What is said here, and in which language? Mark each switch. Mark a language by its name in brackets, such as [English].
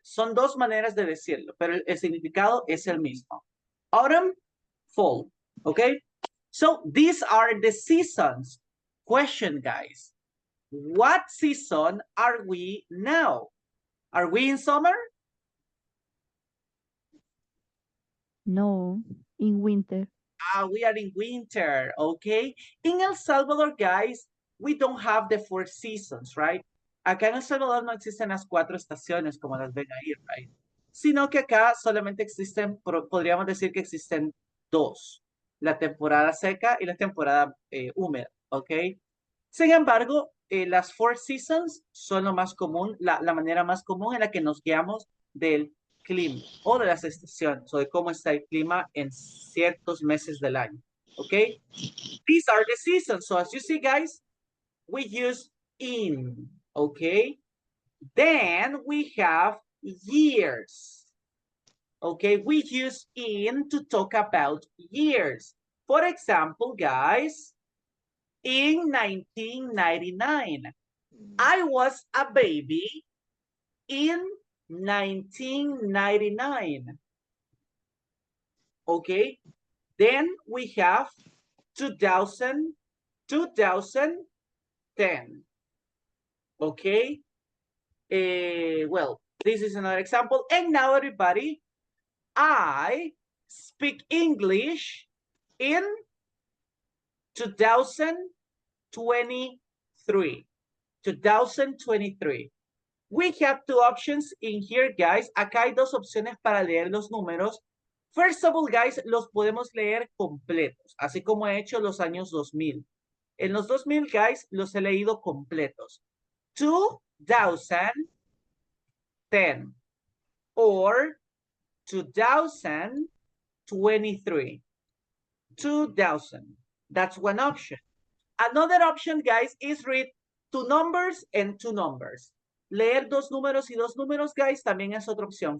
[Spanish] Son 2 maneras de decirlo, pero el significado es el mismo. [English] Autumn, fall. Okay. So these are the seasons. Question, guys. What season are we now? Are we in summer? No, in winter. We are in winter, okay? In El Salvador, guys, we don't have the 4 seasons, right? [Spanish] Acá en El Salvador no existen las 4 estaciones como las ven ahí, right? Sino que acá solamente existen, podríamos decir que existen 2, la temporada seca y la temporada húmeda, ¿ok? Sin embargo, las 4 seasons son lo más común, la manera más común en la que nos guiamos del clima o de las estaciones o de cómo está el clima en ciertos meses del año. [English] Okay? These are the seasons. So as you see, guys, we use in. Okay? Then we have years. Okay? We use in to talk about years. For example, guys, in 1999, I was a baby in 1999. Okay, then we have 2010. Okay, well, this is another example. And now, everybody, I speak English in 2023. 2023. We have 2 options in here, guys. [Spanish] Acá hay 2 opciones para leer los números. [English] First of all, guys, [Spanish] los podemos leer completos, así como he hecho los años 2000. En los 2000, guys, los he leído completos. [English] 2010 or 2023. 2000. That's one option. Another option, guys, is read 2 numbers and 2 numbers. [Spanish] Leer 2 números y 2 números, guys, también es otra opción.